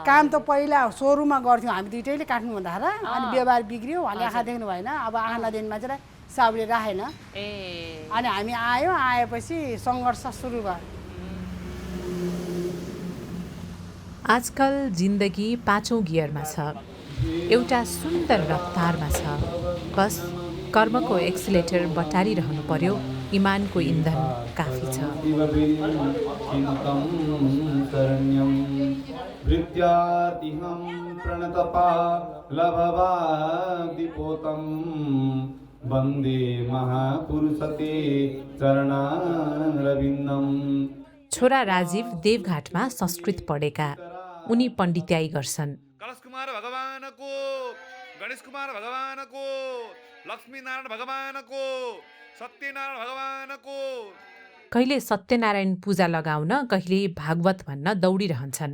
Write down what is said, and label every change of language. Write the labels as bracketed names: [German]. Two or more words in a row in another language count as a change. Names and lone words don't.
[Nepali] काम त पहिला सोरुममा गर्थ्यौँ हामी दुइटैले काट्नु भन्दाखेरि अनि व्यवहार बिग्रियो उहाँले आँखा देख्नु भएन अब आँखा नदेख्ने मान्छेलाई साउले राखेन अनि हामी आएपछि सङ्घर्ष सुरु भयो आजकल जिन्दगी 5औं गियरमा छ, एउटा सुन्दर रफ्तारमा छ। बस कर्मको एक्सिलेटर बटारिरहनु पर्यो, इमानको इन्धन काफी छ। [Sanskrit] वन्दे महापुरुषते चरणारविन्दम। [Nepali] छोरा राजीव देवघाटमा संस्कृत पढेका, उनी पण्डित्याई गर्छन्। कलश कुमार भगवानको, गणेश कुमार भगवानको, लक्ष्मी नारायण भगवानको, सत्यनारायण भगवानको। कहिले सत्यनारायण पूजा लगाउन, कहिले भागवत भन्न दौडिरहन्छन्।